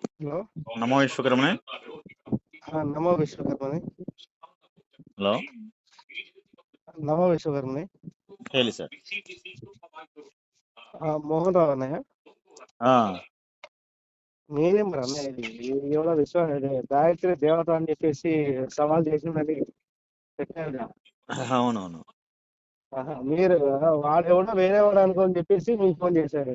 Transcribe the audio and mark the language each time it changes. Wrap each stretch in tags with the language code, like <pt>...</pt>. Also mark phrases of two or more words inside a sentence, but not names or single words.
<kn>ಹಲೋ. ನಮೋ ವಿಶ್ವಕರ್ಮನೆ. ನಮೋ ವಿಶ್ವಕರ್ಮನೆ. ಹಲೋ, ನಮೋ ವಿಶ್ವಕರ್ಮನೆ. ಹೇಳಿ ಸರ್.</kn> <te>మోహన్ రావు అన్నయ్య. ఆ, నేనేం మరి అన్నయ్య, ఇది ఎవరో గాయత్రి దేవత అని చెప్పేసి సవాల్ చేసిందని పెట్టారు కదా. అవునవును. మీరు వాడెవడో వేరేవాడు అనుకోని చెప్పేసి మీకు ఫోన్ చేశారు.</te>